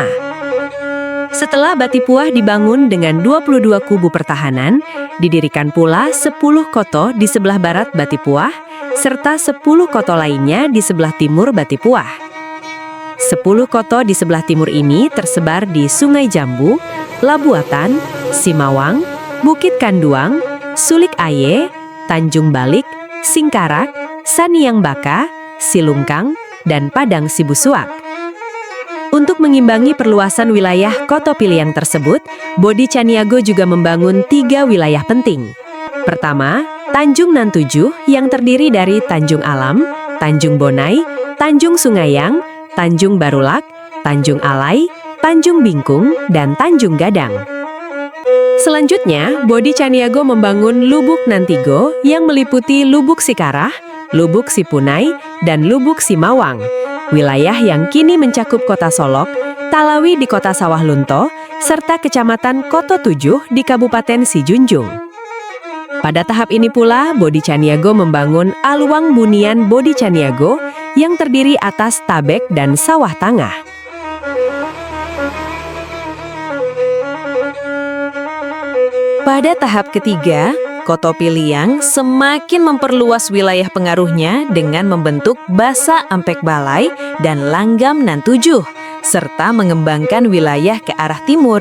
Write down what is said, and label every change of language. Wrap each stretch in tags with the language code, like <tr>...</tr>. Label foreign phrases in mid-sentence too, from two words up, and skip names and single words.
<id>Setelah Batipuah dibangun dengan 22 kubu pertahanan, didirikan pula 10 koto di sebelah barat Batipuah, serta 10 koto lainnya di sebelah timur Batipuah. 10 koto di sebelah timur ini tersebar di Sungai Jambu, Labuatan, Simawang, Bukit Kanduang, Sulik Aye, Tanjung Balik, Singkarak, Saniang Baka, Silungkang, dan Padang Sibusuak. Untuk mengimbangi perluasan wilayah Koto Piliang tersebut, Bodi Caniago juga membangun 3 wilayah penting. Pertama, Tanjung Nan 7 yang terdiri dari Tanjung Alam, Tanjung Bonai, Tanjung Sungayang, Tanjung Barulak, Tanjung Alai, Tanjung Bingkung, dan Tanjung Gadang. Selanjutnya, Bodi Caniago membangun Lubuk Nantigo yang meliputi Lubuk Sikarah, Lubuk Sipunai, dan Lubuk Simawang, wilayah yang kini mencakup Kota Solok, Talawi di Kota Sawah Lunto, serta Kecamatan Koto 7 di Kabupaten Sijunjung. Pada tahap ini pula, Bodi Caniago membangun Aluang Bunian Bodi Caniago yang terdiri atas Tabek dan Sawah Tangah. Pada tahap ketiga, Koto Piliang semakin memperluas wilayah pengaruhnya dengan membentuk Basa Ampek Balai dan Langgam Nan 7, serta mengembangkan wilayah ke arah timur.</id>